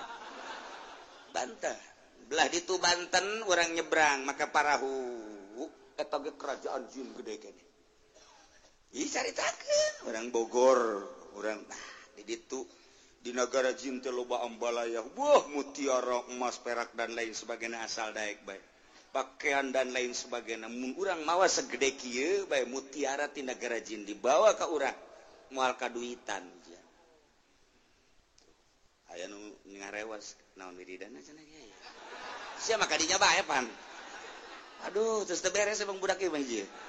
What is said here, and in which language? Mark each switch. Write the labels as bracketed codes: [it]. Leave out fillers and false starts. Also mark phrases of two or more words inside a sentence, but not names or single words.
[su] Banten. Belah ditu Banten urang nyebrang maka parahu eta ge kerajaan jin gede keneh. Ieu caritakeun urang Bogor, urang di ditu di negara jin teh loba ambalaya wah mutiara emas perak [id] dan lain sebagainya [su] asal daek bae pakaian [id] dan lain sebagainya [su] mun urang mawa segede kieu bae mutiara ti negara jin dibawa ka urang moal kaduitan aya nu ngarewas naon wiridana cenah ieu sia mah kadinya bae pan aduh terus teu beres emang budak ieu mah ieu